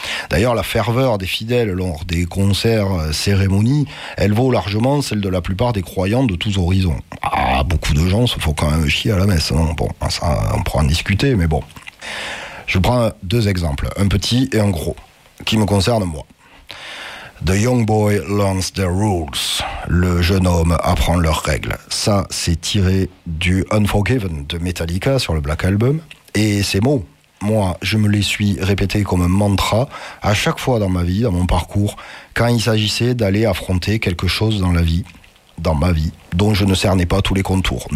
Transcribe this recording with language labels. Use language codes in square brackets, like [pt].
[fr] D'ailleurs, la ferveur des fidèles lors des concerts, cérémonies, elle vaut largement celle de la plupart des croyants de tous horizons. Ah, beaucoup de gens se font quand même chier à la messe, non ? Bon, ça, on pourra en discuter, mais bon. Je prends deux exemples, un petit et un gros, qui me concernent moi. [en] The young boy learns the rules. [fr] Le jeune homme apprend leurs règles. Ça, c'est tiré du Unforgiven de Metallica sur le Black Album. Et ces mots, moi, je me les suis répétés comme un mantra à chaque fois dans ma vie, dans mon parcours, quand il s'agissait d'aller affronter quelque chose dans la vie, dans ma vie, dont je ne cernais pas tous les contours.